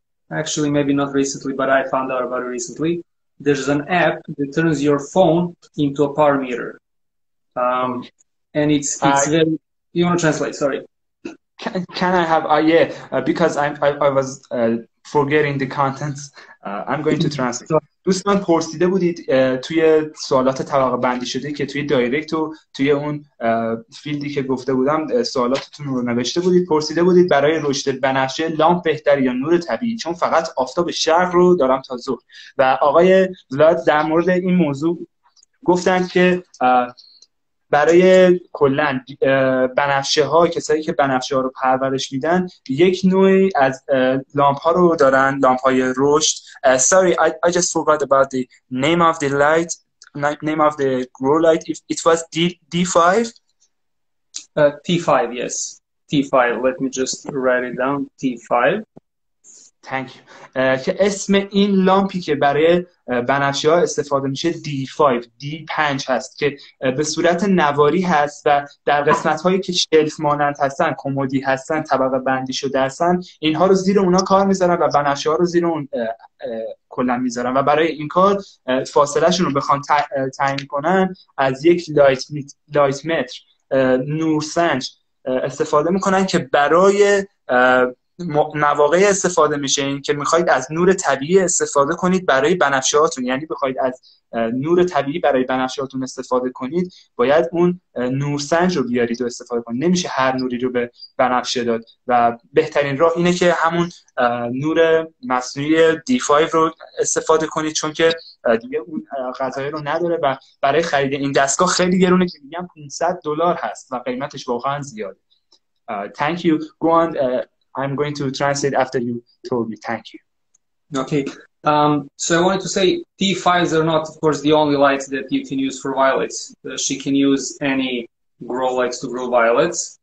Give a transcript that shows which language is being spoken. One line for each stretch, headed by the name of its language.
English: Actually, maybe not recently, but I found out about it recently. There's an app that turns your phone into a power meter. And it's very... You want to translate? Sorry. Can I have... because I was forgetting the contents. I'm going to translate.
Persian: دوستان پرسیده بودید توی سوالات طبقه بندی شده که توی دایرکت و توی اون فیلدی که گفته بودم سوالاتتون رو نوشته بودید، پرسیده بودید برای رشد بنفشه لامپ بهتر یا نور طبیعی، چون فقط آفتاب شرق رو دارم تا ظهر. و آقای ولاد در مورد این موضوع گفتن که برای کلا بنفشه ها، کسایی که بنفشه ها رو پرورش میدن، یک نوعی از لامپ ها رو دارن، لامپ های رشد.
English: Sorry, I just forgot about the name of the light, name of the grow light. It was D5? T5, yes. T5. Let me just write it down. T5. Thank you.
Persian: که اسم این لامپی که برای بنفشی ها استفاده میشه D5 هست که به صورت نواری هست و در قسمت هایی که شلف مانند هستن، کمدی هستن، طبقه بندی شده هستن، اینها رو زیر اونا کار میذارن و بنفشی ها رو زیر اون کلا میذارن و برای این کار فاصله شون رو بخوان تعیین کنن از یک لایت متر نورسنج استفاده میکنن که برای مواقع استفاده میشه. این که میخواید از نور طبیعی استفاده کنید برای بنفشه‌هاتون، یعنی بخواید از نور طبیعی برای بنفشه‌هاتون استفاده کنید، باید اون نورسنج رو بیارید و استفاده کنید. نمیشه هر نوری رو به بنفشه داد و بهترین راه اینه که همون نور مصنوعی D5 رو استفاده کنید، چون که دیگه اون قضایه رو نداره و برای خرید این دستگاه خیلی گرونه که میگم $500 هست و قیمتش واقعا زیاده.
English: Thank you. Go on. I'm going to translate after you told me. Thank you. Okay. So I wanted to say D5s are not, of course, the only lights that you can use for violets. She can use any grow lights to grow violets.